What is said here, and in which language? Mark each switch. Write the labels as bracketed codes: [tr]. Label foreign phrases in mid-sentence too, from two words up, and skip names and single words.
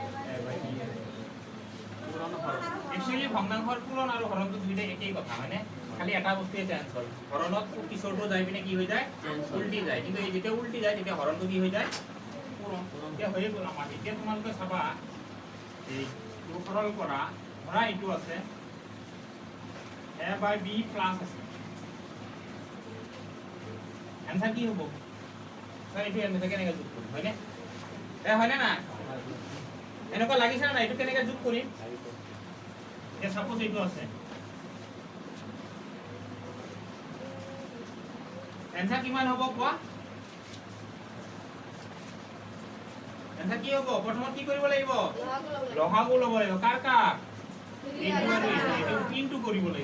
[as] একচুয়ালি ভগ্নাংশৰ পূৰণ আৰু হৰণটো দুইটা একেই কথা হয়নে খালি এটা বস্তুৱে চেঞ্জ হয় হৰণত পিছৰটো যাই পিনে কি হৈ যায় উল্টি যায় কিন্তু এই যেতিয়া উল্টি যায় তেতিয়া হৰণটো কি হৈ যায় পূৰণ এতিয়া হৈ গ'ল আমাৰ এতিয়া তোমালোকে চাবা এই সৰল কৰা ধৰা এইটো আছে [en] a by b [as] প্লাস আছে आंसर কি হ'ব তাই এইটো এনে কেনেকৈ যোগ কৰিম হয়নে হয়নে না এনেকুৱা লাগিছে না এইটো কেনেকৈ যোগ কৰিম এ সাপোজ এইটো আছে आंसर কিমান হ'ব কোৱা आंसर কি হ'ব প্ৰথমত কি কৰিব লাগিব লহাগু ল'ব লাগিব কাৰ কাৰ ইনটু কৰিব লাগিব